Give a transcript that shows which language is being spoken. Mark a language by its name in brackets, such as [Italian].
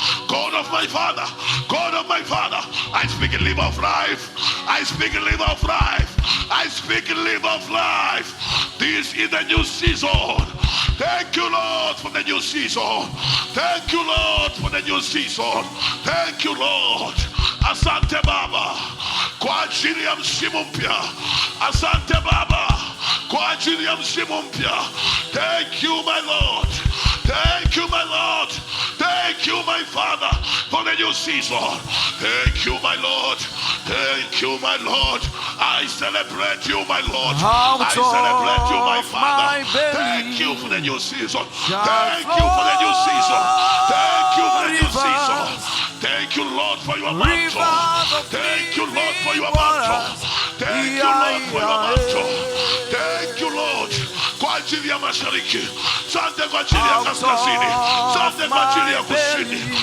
[English] God of my father, God of my father, I speak liver of life. I speak liver of life. I speak liver of life. This is the new season. Thank you, Lord, for the new season. Thank you, Lord, for the new season. Thank you, Lord. [Swahili] Asante Baba kwa ajili ya msimu mpya. Asante Baba kwa ajili ya msimu mpya. [English] Thank you, my Lord. Thank you, my Lord. Thank you, my Father, for the new season. Thank you, my Lord. Thank you, my Lord. I celebrate you, my Lord. I celebrate you, my Father. Thank you for the new season. Thank you for the new season. Thank you for the new season. Thank you, Lord, for your mantle. Thank you, Lord, for your mantle. Thank you, Lord, for your mantle. Thank you, Lord, [Swahili] kwa ajili ya mashariki. Asante kwa ajili ya kaskazini. Asante kwa ajili ya kusini.